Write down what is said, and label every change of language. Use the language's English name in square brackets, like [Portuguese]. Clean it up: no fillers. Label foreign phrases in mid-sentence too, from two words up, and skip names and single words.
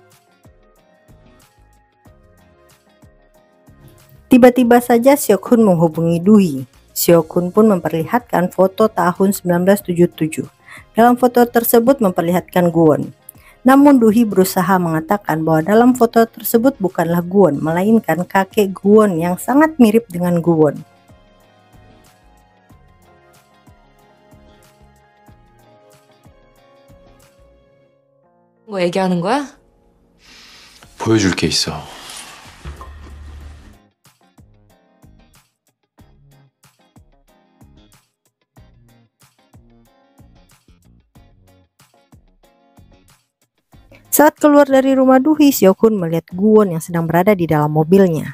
[Indonesian] Tiba-tiba saja Seok-hun menghubungi Do-hee. Seok-hun pun memperlihatkan foto tahun 1977. Dalam foto tersebut memperlihatkan Gwon. Namun Do-hee berusaha mengatakan bahwa dalam foto tersebut bukanlah Gwon, melainkan kakek Gwon yang sangat mirip dengan Gwon. [Korean] 뭐 얘기하는 거야? 보여줄 게 있어. [Indonesian] Saat keluar dari rumah Do-hee, Seok-hun melihat Gwon yang sedang berada di dalam mobilnya.